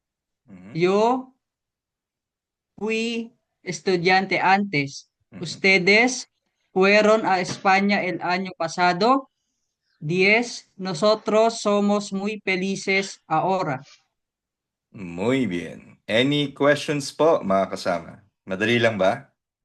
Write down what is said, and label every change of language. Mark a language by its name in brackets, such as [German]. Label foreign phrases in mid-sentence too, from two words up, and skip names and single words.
[Spanish] Mhm. Yo fui estudiante antes. Mhm. Ustedes fueron a España el año pasado. 10. Nosotros somos muy felices ahora. Muy bien. [English] Any questions [Filipino] po, mga kasama? Madali lang ba?